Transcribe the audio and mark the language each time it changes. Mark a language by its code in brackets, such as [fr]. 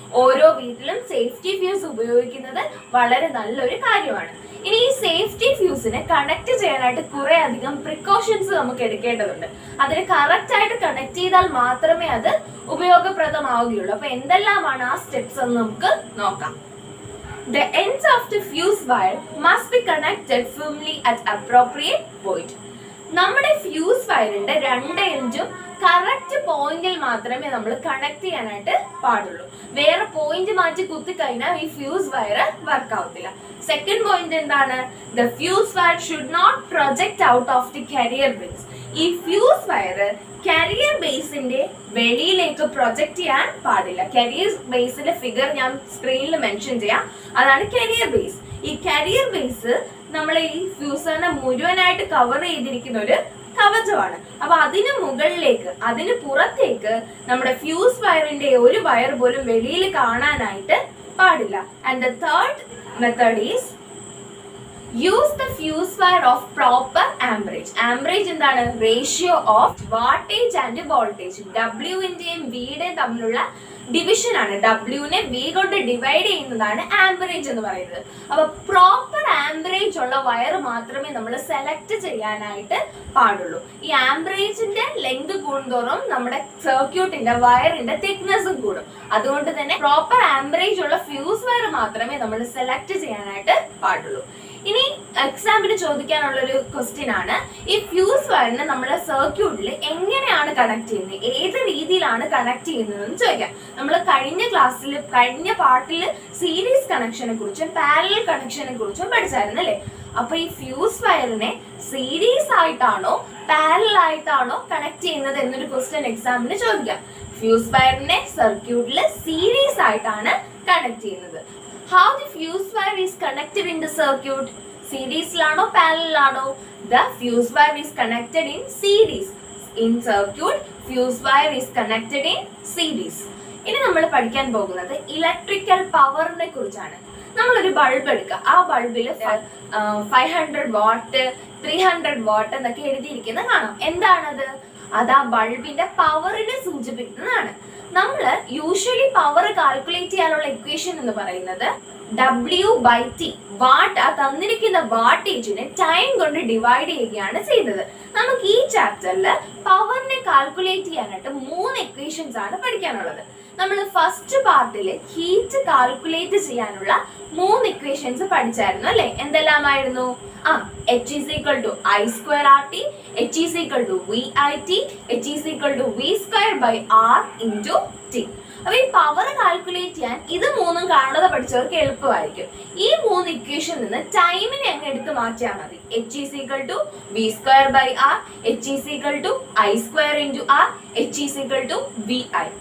[ml] ഓരോ വീട്ടിലും safety fuse ഉപയോഗിക്കുന്നത് വളരെ നല്ലൊരു കാര്യമാണ്. ഇനി ഈ സേഫ്റ്റി ഫ്യൂസിനെ കണക്ട് ചെയ്യാനായിട്ട് കുറെ അധികം പ്രിക്കോഷൻസ് നമുക്ക് എടുക്കേണ്ടതുണ്ട്. അതിന് കറക്റ്റ് ആയിട്ട് കണക്ട് ചെയ്താൽ മാത്രമേ അത് ഉപയോഗപ്രദമാവുകയുള്ളൂ. അപ്പൊ എന്തെല്ലാമാണ് ആ സ്റ്റെപ്സ് എന്ന് നമുക്ക് നോക്കാം. [en] The ends of the fuse wire must be connected firmly at appropriate point. [ml] നമ്മുടെ ഫ്യൂസ് വയറിന്റെ രണ്ട് എൻഡും കറക്റ്റ് പോയിന്റിൽ മാത്രമേ നമ്മൾ കണക്ട് ചെയ്യാനായിട്ട് പാടുള്ളൂ. വേറെ പോയിന്റ് മാറ്റി കുത്തി കഴിഞ്ഞാൽ ഈ ഫ്യൂസ് വയർ വർക്ക് ആവത്തില്ല. സെക്കൻഡ് പോയിന്റ് എന്താണ്? [en] The fuse wire should not project out of the carrier base. [ml] ഈ ഫ്യൂസ് വയർ കാരിയർ ബേസിന്റെ വെളിയിലേക്ക് പ്രൊജക്ട് ചെയ്യാൻ പാടില്ല. കാരിയർ ബേസിന്റെ ഫിഗർ ഞാൻ സ്ക്രീനിൽ മെൻഷൻ ചെയ്യാം. അതാണ് കാരിയർ ബേസ്. ഈ കാരിയർ ബേസ് നമ്മളെ ഈ ഫ്യൂസറിനെ മുഴുവനായിട്ട് കവർ ചെയ്തിരിക്കുന്ന ഒരു കവചമാണ്. അപ്പൊ അതിന് മുകളിലേക്ക് അതിന് പുറത്തേക്ക് നമ്മുടെ ഫ്യൂസ് വയറിന്റെ ഒരു വയർ പോലും വെളിയിൽ കാണാനായിട്ട് പാടില്ല. [en] And the third method is use the fuse wire of proper amperage. Amperage [ml] എന്താണ്? [en] Ratio of wattage and voltage. [ml] ഡബ്ല്യുവിന്റെയും വിയുടെയും തമ്മിലുള്ള ഡിവിഷൻ ആണ്. ഡബ്ല്യുവിനെ വി കൊണ്ട് ഡിവൈഡ് ചെയ്യുന്നതാണ് ആംപറേജ് എന്ന് പറയുന്നത്. അപ്പൊ പ്രോപ്പർ ആംപറേജ് ഉള്ള വയർ മാത്രമേ നമ്മൾ സെലക്ട് ചെയ്യാനായിട്ട് പാടുള്ളൂ. ഈ ആംപറേജിന്റെ ലെങ്ത് കൂടുന്തോറും നമ്മുടെ സർക്യൂട്ടിന്റെ വയറിന്റെ തിക്നെസ്സും കൂടും. അതുകൊണ്ട് തന്നെ പ്രോപ്പർ ആംപറേജ് ഉള്ള ഫ്യൂസ് വയർ മാത്രമേ നമ്മൾ സെലക്ട് ചെയ്യാനായിട്ട് പാടുള്ളൂ. ഇനി എക്സാമിന് ചോദിക്കാനുള്ള ഒരു ക്വസ്റ്റ്യൻ ആണ്, ഈ ഫ്യൂസ് വയറിനെ നമ്മുടെ സർക്യൂട്ടിൽ എങ്ങനെയാണ് കണക്ട് ചെയ്യുന്നത്, ഏത് രീതിയിലാണ് കണക്ട് ചെയ്യുന്നതെന്ന് ചോദിക്കാം. നമ്മൾ കഴിഞ്ഞ പാർട്ടിൽ സീരീസ് കണക്ഷനെ കുറിച്ചും പാരലൽ കണക്ഷനെ കുറിച്ചും പഠിച്ചായിരുന്നു അല്ലേ? അപ്പൊ ഈ ഫ്യൂസ് വയറിനെ സീരീസ് ആയിട്ടാണോ പാരലൽ ആയിട്ടാണോ കണക്ട് ചെയ്യുന്നത് എന്നൊരു ക്വസ്റ്റ്യൻ എക്സാമിന് ചോദിക്കാം. ഫ്യൂസ് വയറിനെ സർക്യൂട്ടിൽ സീരീസ് ആയിട്ടാണ് കണക്ട് ചെയ്യുന്നത്. [en] How the fuse wire is connected in the circuit? [ml] സീരീസിലാണോ പാരലലാണോ? [en] The fuse wire is connected in series. In circuit, fuse wire is connected in series. [ml] ഇനി നമ്മൾ പഠിക്കാൻ പോകുന്നത് ഇലക്ട്രിക്കൽ പവറിനെ കുറിച്ചാണ്. നമ്മളൊരു ബൾബ് എടുക്കുക, ആ ബൾബിൽ 500 വാട്ട് 300 വാട്ട് എന്നൊക്കെ എഴുതിയിരിക്കുന്നത് കാണാം. എന്താണത്? അത് ആ ബൾബിന്റെ പവറിനെ സൂചിപ്പിക്കുന്നതാണ്. നമ്മൾ യൂഷ്വലി പവർ കാൽക്കുലേറ്റ് ചെയ്യാനുള്ള ഇക്വേഷൻ എന്ന് പറയുന്നത് W/T, വാട്ട്, ആ തന്നിരിക്കുന്ന വാട്ടേജിനെ ടൈം കൊണ്ട് ഡിവൈഡ് ചെയ്യുകയാണ് ചെയ്യുന്നത്. നമുക്ക് ഈ ചാപ്റ്ററിൽ പവറിനെ കാൽക്കുലേറ്റ് ചെയ്യാനായിട്ട് 3 ഇക്വേഷൻസ് ആണ് പഠിക്കാനുള്ളത്. നമ്മൾ ഫസ്റ്റ് പാർട്ടിൽ ഹീറ്റ് കാൽക്കുലേറ്റ് ചെയ്യാനുള്ള 3 ഇക്വേഷൻസ് പഠിച്ചായിരുന്നു അല്ലെ? എന്തെല്ലാമായിരുന്നു? [en] H is equal to I square RT, H is equal to VIT, H is equal to V square by R into T. [ml] അപ്പൊ ഈ പവർ കാൽക്കുലേറ്റ് ചെയ്യാൻ ഇത് 3ഉം കാണാതെ പഠിച്ചവർക്ക് എളുപ്പമായിരിക്കും. ഈ 3 ഇക്വേഷൻ നിന്ന് ടൈമിനെ അങ്ങ് എടുത്ത് മാറ്റിയാൽ മതി. [en] H is equal to V square by R, H is equal to I square into R, H is equal to VI.